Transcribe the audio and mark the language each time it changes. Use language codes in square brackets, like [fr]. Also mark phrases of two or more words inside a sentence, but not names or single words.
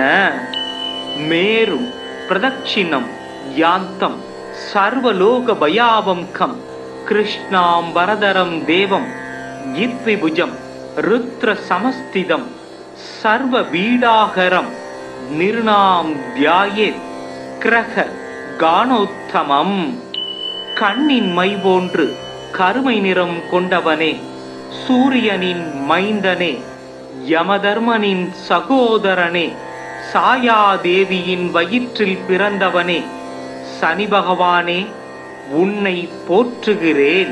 [sa] मेरु प्रदक्षिणं यान्तं सर्वलोकभयावहं कृष्णाम्बरधरं देवं यद्विभुजं रुद्रसमस्थितं सर्वपीडाहरं निर्णां ध्यायेत् ग्रह कानोत्तमम्। [ta] கண்ணின் மை போன்று கருமை நிறம் கொண்டவனே, சூரியனின் மைந்தனே, யமதர்மனின் சகோதரனே, சாயாதேவியின் வயிற்றில் பிறந்தவனே, சனி பகவானே உன்னை போற்றுகிறேன்.